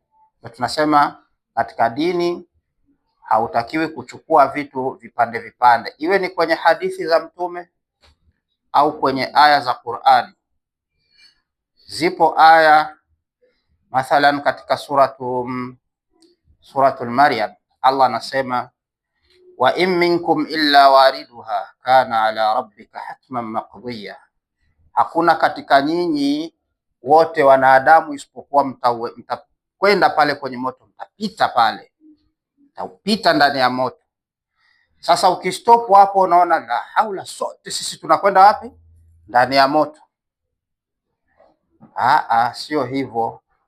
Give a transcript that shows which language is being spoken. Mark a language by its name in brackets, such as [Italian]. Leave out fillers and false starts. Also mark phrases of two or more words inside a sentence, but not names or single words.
[Swahili] Na tunasema katika dini hautakiwi kuchukua vitu vipande vipande, iwe ni kwenye hadithi za mtume au kwenye aya za Qur'ani. Zipo aya mathalan katika suratul Maryam, Allah anasema [Arabic] وإن منكم إلا واردها كان على ربك حتما مقضيا, [Swahili] hakuna katika nyinyi wote wanadamu isipokuwa mtakwenda pale kwenye moto, mtapita pale, mtapita ndani ya moto. Sasa ukistop hapo, unaona [Arabic] لا حول, [Swahili] sote sisi tunakwenda wapi? Ndani ya moto. Sio hivyo.